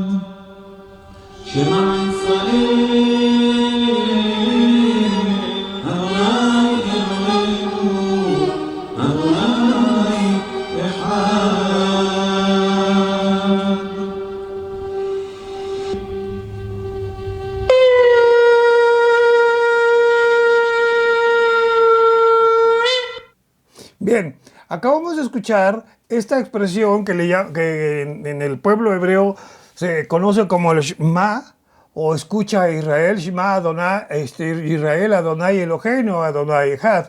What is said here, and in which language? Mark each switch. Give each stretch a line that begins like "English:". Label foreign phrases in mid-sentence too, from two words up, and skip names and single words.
Hebrew: שמע ישראל, אדוני אלוהינו, אדוני אחד.
Spanish: Bien, acabamos de escuchar esta expresión que en el pueblo hebreo se conoce como el Shema, o escucha a Israel,
Hebrew: שמע אדוני, ישראל אדוני אלוהינו, אדוני אחד.